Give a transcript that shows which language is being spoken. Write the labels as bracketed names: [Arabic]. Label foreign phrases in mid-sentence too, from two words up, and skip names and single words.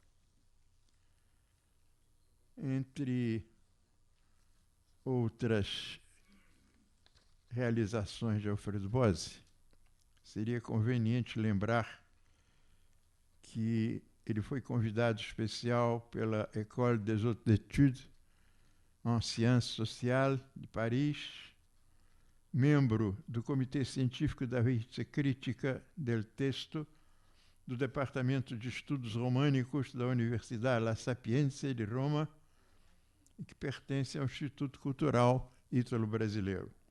[Portuguese] Entre outras realizações de Alfredo Bozzi, seria conveniente lembrar que ele foi convidado especial pela École des Hautes Études en Sciences Sociales de Paris, membro do Comitê Científico da Revista Crítica del Testo, do Departamento de Estudos Românicos da Universidade La Sapienza de Roma, e que pertence ao Instituto Cultural Ítalo-Brasileiro.